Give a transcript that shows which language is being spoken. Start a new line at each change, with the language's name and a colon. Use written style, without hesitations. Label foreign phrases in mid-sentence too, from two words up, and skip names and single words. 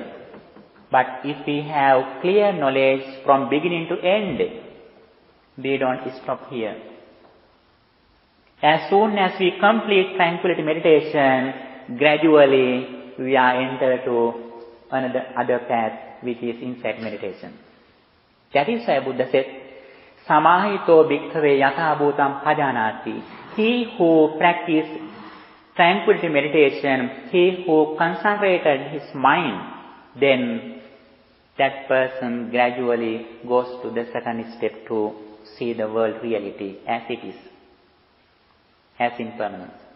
English: But if we have clear knowledge from beginning to end, we don't stop here. As soon as we complete tranquility meditation, gradually we are entered to other path, which is insight meditation. That is why Buddha said,
Pali: Samahito bhikkhave yatha bhutam pajanati.
English: He who practiced tranquility meditation, he who concentrated his mind, then that person gradually goes to the second step to see the world reality as it is, as impermanence.